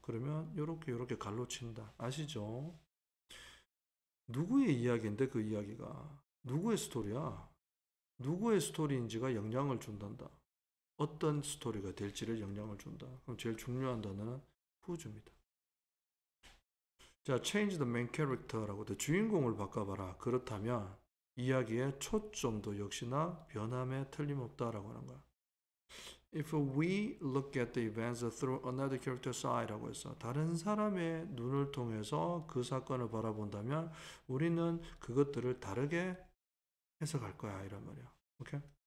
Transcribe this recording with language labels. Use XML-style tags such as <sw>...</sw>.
<ko>그러면 요렇게 갈로 친다. 아시죠? 누구의 이야기인데 그 이야기가 누구의 스토리야? 누구의 스토리인지가 영향을 준단다. 어떤 스토리가 될지를 영향을 준다. 그럼 제일 중요한 단어는 who's입니다.</ko> <en>자, change the main character</en> <ko>라고 돼. 주인공을 바꿔봐라. 그렇다면 이야기의 초점도 역시나 변함에 틀림없다라고 하는 거야.</ko> <en>If we look at the events through another character's eye</en> <ko>라고 해서 다른 사람의 눈을 통해서 그 사건을 바라본다면 우리는 그것들을 다르게 해석할 거야 이란 말이야. 오케이?</ko>